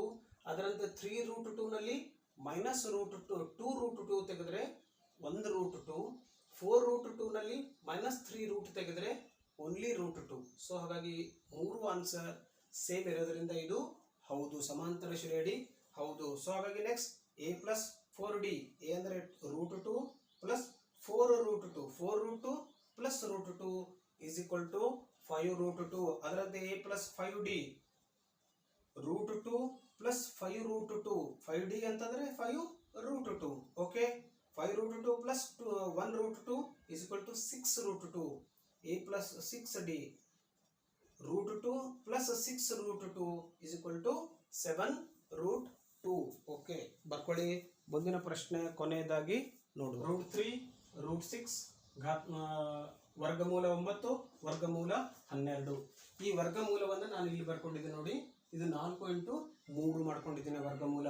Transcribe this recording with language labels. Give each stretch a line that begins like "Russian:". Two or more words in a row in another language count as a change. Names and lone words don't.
Kannada: ಅದರಂತೆ 3√2 ನಲ್ಲಿ -√2 2√2 ತೆಗೆದ್ರೆ 1√2. 4√2 ನಲ್ಲಿ -3 ತೆಗೆದ್ರೆ ಓನ್ಲಿ √2. ಸೊ ಹಾಗಾಗಿ ಮೂರು
English: answer same
Kannada: ಇರೋದ್ರಿಂದ ಇದು ಹೌದು, ಸಮಾಂತರ ಶ್ರೇಣಿ ಹೌದು. ಸೊ ಹಾಗಾಗಿ
English: next a plus 4d,
Kannada: a ಅಂದರೆ √2 plus 4√2, 4√2 plus √2 = 5√2. ಅದರಂತೆ
English: a plus 5d,
Kannada: √2 plus 5√2, 5d ಅಂತಂದ್ರೆ 5√2. ಓಕೆ, 5√2 plus 1√2 = 6√2.
English: a plus 6d,
Kannada: √2 plus 6√2 = 7√2. ಓಕೆ, ಬರ್ಕೊಳ್ಳಿ. ಮುಂದಿನ ಪ್ರಶ್ನೆ ಕೊನೆಯದಾಗಿ ನೋಡು. √3, √6, ವರ್ಗಮೂಲ 9, ವರ್ಗಮೂಲ 12. ಈ ವರ್ಗಮೂಲವನ್ನು ನಾನು ಇಲ್ಲಿ ಬರ್ಕೊಂಡಿದ್ದೀನಿ ನೋಡಿ. ಇದು 4 × 3 ಮಾಡ್ಕೊಂಡಿದ್ದೀನಿ ವರ್ಗಮೂಲ.